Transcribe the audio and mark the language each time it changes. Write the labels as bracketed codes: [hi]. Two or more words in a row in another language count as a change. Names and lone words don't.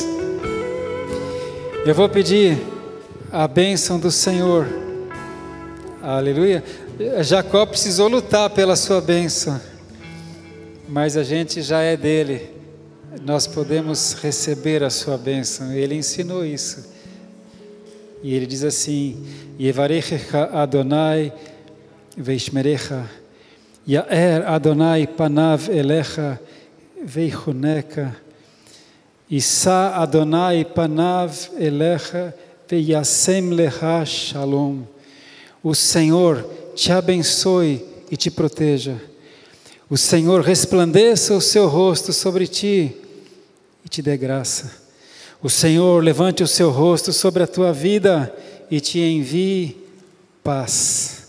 [pt] Eu vou pedir a bênção do Senhor. Aleluia. Jacó precisou lutar pela sua bênção, mas a gente já é dele. Nós podemos receber a sua bênção. Ele ensinou isso. E ele diz assim: [he] יברכך אדני וישמרך יאר אדני פניו אליך ויחנך ישא אדני פניו אליך וישם לך שלום. [pt] O Senhor te abençoe e te proteja. O Senhor resplandeça o seu rosto sobre ti e te dê graça. O Senhor levante o seu rosto sobre a tua vida e te envie paz.